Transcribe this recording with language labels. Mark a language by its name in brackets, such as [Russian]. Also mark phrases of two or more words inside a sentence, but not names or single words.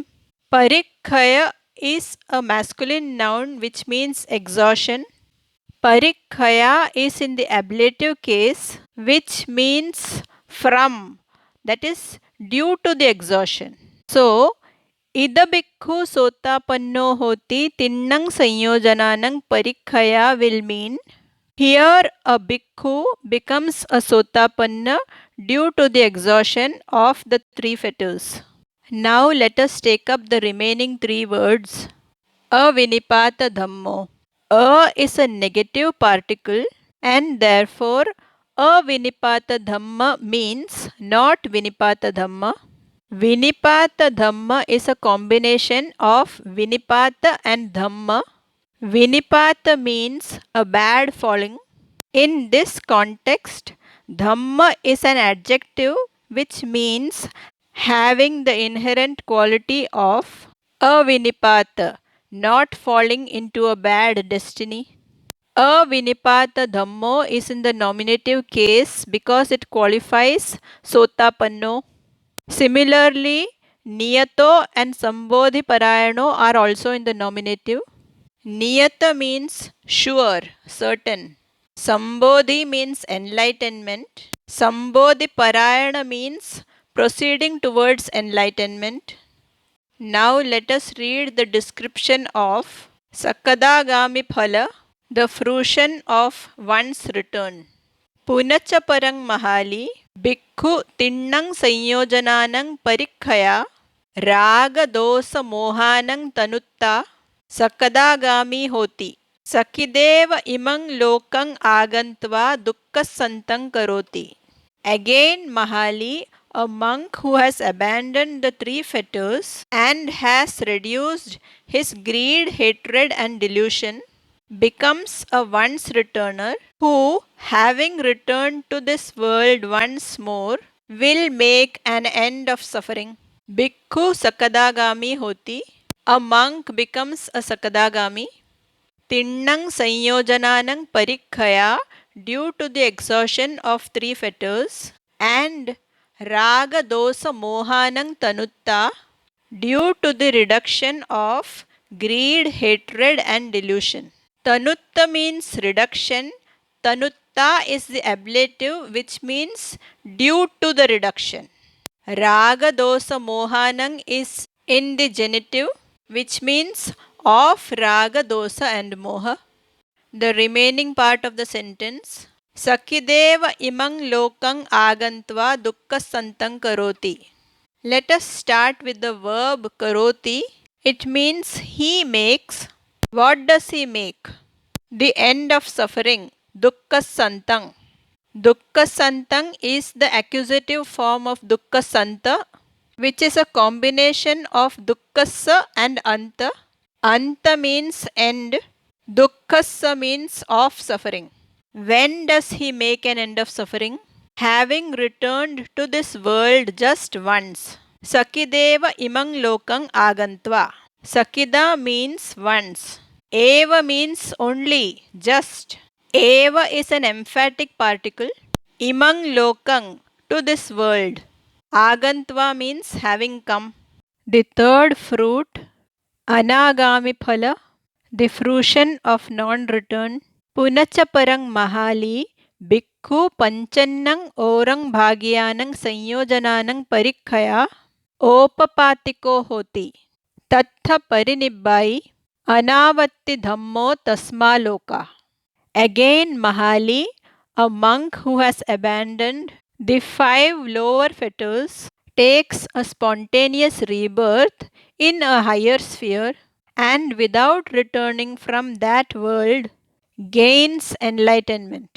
[English] Parikhaya is a masculine noun which means exhaustion. Parikhaya is in the ablative case which means from, that is due to the exhaustion. So, [Pali] Ida bhikkhu sotapanno hoti tinnang sanyojananang parikhaya [English] will mean Here a bhikkhu becomes a sotapanna due to the exhaustion of the three fetters. Now let us take up the remaining three words. [Pali] Avinipata dhammo. [English] A is a negative particle and therefore [Pali] avinipata dhamma [English] means not [Pali] vinipata dhamma. Vinipata dhamma [English] is a combination of vinipata and dhamma. Vinipata means a bad falling. In this context, dhamma is an adjective which means having the inherent quality of avinipata, not falling into a bad destiny. [Pali] Avinipata dhammo [English] is in the nominative case because it qualifies sotapanno. Similarly, niyato and [Pali] sambodhi parayano [English] are also in the nominative. Niyata means sure, certain. Sambodhi means enlightenment. [Pali] Sambodhi parayana [English] means proceeding towards enlightenment. Now let us read the description of [Pali] Sakadagami Phala, [English] the fruition of one's return. [Pali] Punacha parang mahali, bhikkhu tinnang sanyojananang parikhaya, raga dosa mohanang tanutta, sakadagami hoti. Sakideva imang lokang agantva dukkhasantam karoti. [English] Again, Mahali, a monk who has abandoned the three fetters and has reduced his greed, hatred, and delusion, becomes a once returner who, having returned to this world once more, will make an end of suffering. [Pali] Bhikkhu Sakadagami hoti. [English] A monk becomes a Sakadagami. [Pali] Tinnang sanyojananang parikhaya [English] due to the exhaustion of three fetters, and [Pali] raga dosa mohanang tanutta [English] due to the reduction of greed, hatred, and delusion. Tanutta means reduction. Tanutta is the ablative which means due to the reduction. [Pali] Raga dosa mohanang [English] is in the genitive which means of [Pali] raga dosa [English] and moha. The remaining part of the sentence. [Pali] Sakideva imang lokang agantva dukkhasantam karoti. [English] Let us start with the verb karoti. It means he makes. What does he make? The end of suffering. Dukkhasantam. Dukkhasantam is the accusative form of dukkasanta, which is a combination of dukkhasa and anta. Anta means end. Dukkhasa means of suffering. When does he make an end of suffering? Having returned to this world just once. [Pali] Sakideva imang lokang agantva. [English] Sakida means once. Eva means only, just. Eva is an emphatic particle. [Pali] Imang lokang, [English] to this world. Agantva means having come. The third fruit, [Pali] anagami phala, [English] the fruition of non-return. [Pali] Punacha parang mahali, bhikkhu panchannang orang bhagyanang sanyojananang parikhaya, opapatiko hoti. Tattha parinibbai, anavatti dhammo tasmaloka. [English] Again, Mahali, a monk who has abandoned the five lower fetters, takes a spontaneous rebirth in a higher sphere and without returning from that world gains enlightenment.